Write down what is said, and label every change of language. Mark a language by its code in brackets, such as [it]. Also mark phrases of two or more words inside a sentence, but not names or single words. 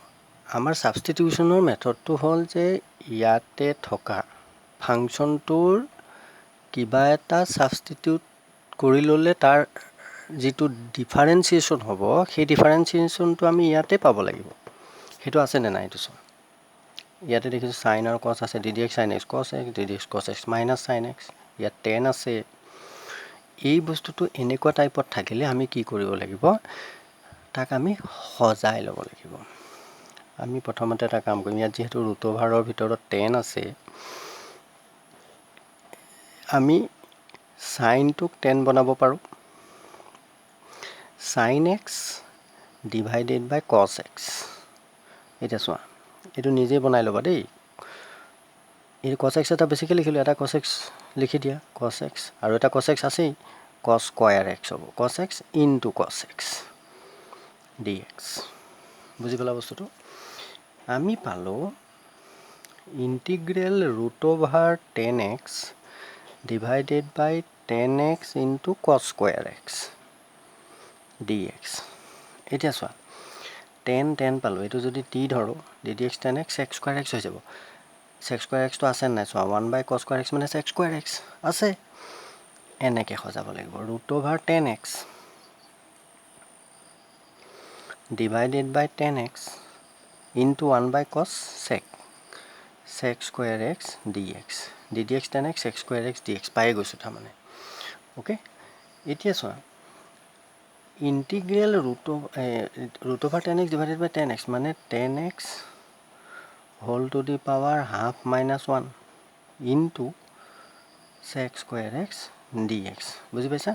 [as] আমাৰ ছাবষ্টিটিউশ্যনৰ মেথডটো হ'ল যে ইয়াতে থকা ফাংচনটোৰ কিবা এটা ছাবষ্টিটিউট কৰি ল'লে তাৰ যিটো ডিফাৰেঞ্চিয়েশ্যন হ'ব, সেই ডিফাৰেঞ্চিয়েশ্যনটো আমি ইয়াতে পাব লাগিব। সেইটো আছেনে নাই এইটো চোৱা। ইয়াতে দেখিছোঁ চাইন আৰু কছ আছে, ddx sin x cos x, ddx cos x [en] minus sine x, [as] ইয়াত 10 আছে। এই বস্তুটো এনেকুৱা টাইপত থাকিলে আমি কি কৰিব লাগিব, তাক আমি সজাই ল'ব লাগিব। আমি প্ৰথমতে এটা কাম কৰিম, ইয়াত যিহেতু √ৰ ভিতৰত 10 আছে, আমি চাইনটোক 10 বনাব পাৰোঁ। [en] sin x divided by cos x. [as] এতিয়া চোৱা, এইটো নিজেই বনাই ল'বা দেই। এই cos x এটা বেছিকৈ লিখিলোঁ, এটা cos x লিখি দিয়া, cos x, আৰু এটা cos x আছেই, [en] cos square x [as] হ'ব, [en] cos x into cos x dx. [as] বুজি পালা বস্তুটো? আমি পালোঁ ইণ্টিগ্ৰেল [en] √10x divided by 10x into cos square x dx. [as] এতিয়া চোৱা, 10 পালোঁ, এইটো যদি t ধৰোঁ, ddx 10x [en] sec square x [as] হৈ যাব। sec স্কোৱাৰ xটো আছে নাই চোৱা, [en] 1/cos square x [as] মানে [en] sec square x [as] আছে। এনেকৈ সজাব লাগিব, [en] √10x divided by 10x into 1/cos sec square x dx, ddx 10x sec square x dx [as] পাই গৈছোঁ তাৰমানে। অ'কে, এতিয়া চোৱা, ইণ্টিগ্ৰেল [en] √10x divided by 10x [as] মানে [en] 10x whole to the power half minus 1 into sec square x dx. [as] বুজি পাইছা?